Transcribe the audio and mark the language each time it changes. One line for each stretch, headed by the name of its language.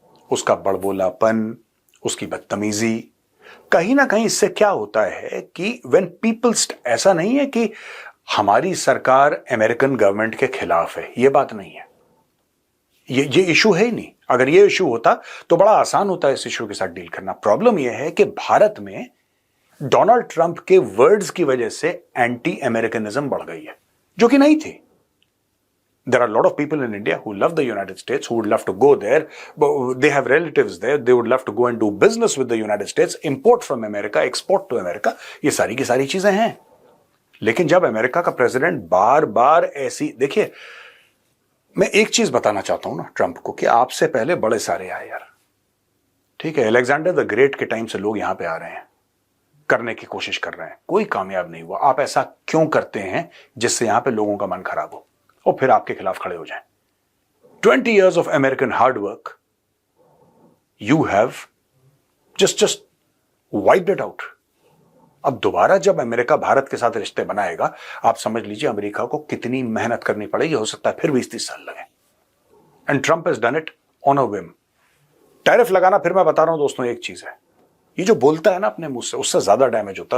Hindi: उसका बड़बोलापन, उसकी बदतमीजी, कहीं ना कहीं इससे क्या होता है कि
English: when peoples,
Hindi: ऐसा नहीं है कि हमारी सरकार अमेरिकन गवर्नमेंट के खिलाफ है, यह बात नहीं है, ये इशू है ही नहीं। अगर ये इशू होता तो बड़ा आसान होता है इस इशू के साथ डील करना। प्रॉब्लम यह है कि भारत में डोनाल्ड ट्रंप के वर्ड्स की वजह से एंटी अमेरिकनिज्म बढ़ गई है, जो कि नहीं थी।
English: There are a lot of people in India who love the United States, who would love to go there. They have relatives there. They would love to go and do business with the United States, import from America, export to America.
Hindi: ये सारी की सारी चीजें हैं। लेकिन जब America का president बार बार ऐसी, देखिए मैं एक चीज बताना चाहता हूं ना ट्रंप को, कि आपसे पहले बड़े सारे आए यार, ठीक है, अलेक्जेंडर द ग्रेट के टाइम से लोग यहां पे आ रहे हैं, करने की कोशिश कर रहे हैं, कोई कामयाब नहीं हुआ। आप ऐसा क्यों करते हैं जिससे यहां पे लोगों का मन खराब हो और फिर आपके खिलाफ खड़े हो जाएं?
English: 20 years of American hard work, you have just wiped it out.
Hindi: अब दोबारा जब अमेरिका भारत के साथ रिश्ते बनाएगा, आप समझ लीजिए अमेरिका को कितनी मेहनत करनी पड़ेगी। हो सकता है फिर 20-30 साल लगे।
English: And Trump has done it on a whim.
Hindi: Tariff लगाना, फिर मैं बता रहा हूं दोस्तों, एक चीज है, ये जो बोलता है ना अपने मुंह से, उससे ज्यादा डैमेज होता है।